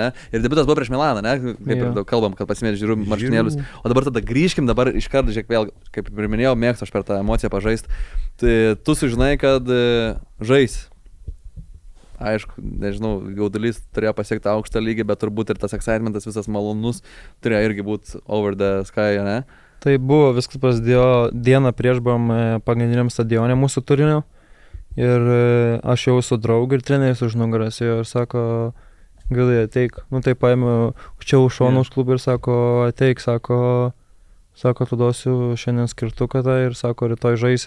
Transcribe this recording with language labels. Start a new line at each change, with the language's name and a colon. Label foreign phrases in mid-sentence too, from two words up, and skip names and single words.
Lithuanian: Ir debiutas buvo prieš Milaną, ne? Kaip ir daug kalbam, kad pasimėti žiūriu marškinėlius. O dabar tada grįžkim, dabar iš karto, žiūrėk, vėl, kaip ir minėjau, mėgstu aš per tą emociją pažaisti. Tai tu sužinai, kad žais. Aišku, nežinau, gaudulys turėjo pasiekti aukštą lygį, bet turbūt ir tas excitementas visas malonus turėjo irgi būti
English: over the sky,
Lithuanian: ne? Tai buvo, viskas prasidėjo dieną prieš buvom pagrindiniam stadione mūsų Turinio. Ir aš jau su draugu ir treneris už nugaras ir sako, gali ateik. Nu tai paėmiau čia už šoną už klubą ir sako, ateik, sako, tu duosiu šiandien skirtuką tą ir sako, rytoj žaisi.